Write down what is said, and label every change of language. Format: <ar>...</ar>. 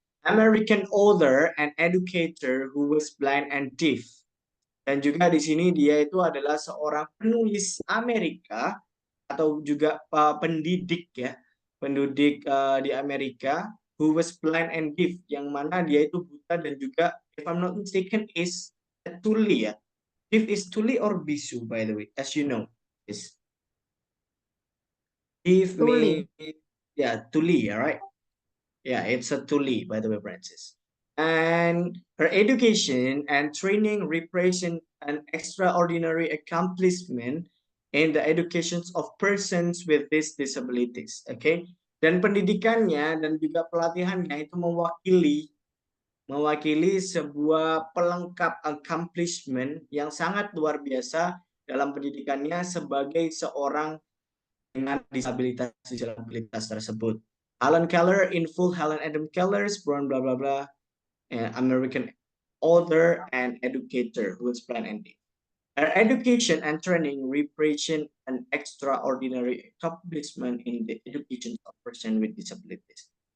<en>American author and educator who was blind and deaf.</en> <id>Dan juga di sini dia itu adalah seorang penulis Amerika atau juga pendidik ya, pendidik di Amerika</id> <en>who was blind and deaf,</en> <id>yang mana dia itu buta dan juga,</id> <en>if I'm not mistaken, is a</en> <id>tuli ya.</id> <en>Deaf is tuli or bisu, by the way, as you know. Is deaf means, tuli, right? Yeah, it's a tuli, by the way, Francis. And her education and training represent an extraordinary accomplishment in the educations of persons with these disabilities.</en> <id>Okay, dan pendidikannya dan juga pelatihannya itu mewakili sebuah pelengkap accomplishment yang sangat luar biasa dalam pendidikannya sebagai seorang dengan disabilitas tersebut.</id> <en>Helen Keller in full, Helen Adam Keller's born blah blah blah, American author and educator who is blind and deaf. Her education and training represent an extraordinary accomplishment in the education of persons with disabilities.</en>